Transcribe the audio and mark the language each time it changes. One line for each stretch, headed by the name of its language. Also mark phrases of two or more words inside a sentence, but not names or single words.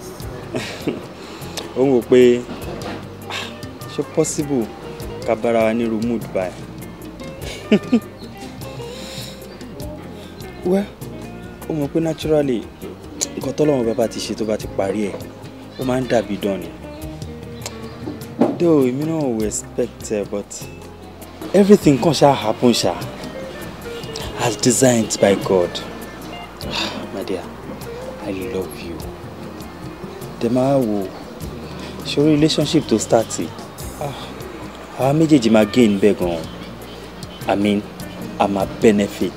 Yoruba: Ó ń wò pé ṣé possible ká bára wa ní irú mood báyìí. Well, ó mọ̀ pé naturally nǹkan tọ́lọ́run bàbá ti ṣe tó bá ti parí ẹ̀ ó máa ń dàbí dán ni. Though èmi náà ò expect but everything kan ṣá happen ṣá
English: as designed by God. My dear, I love you.
Yoruba: Dem máa wo ṣorí relationship tó start àwa méjèèjì máa gain bẹ́ẹ̀ gan-an.
English: I mean, I'm a benefit.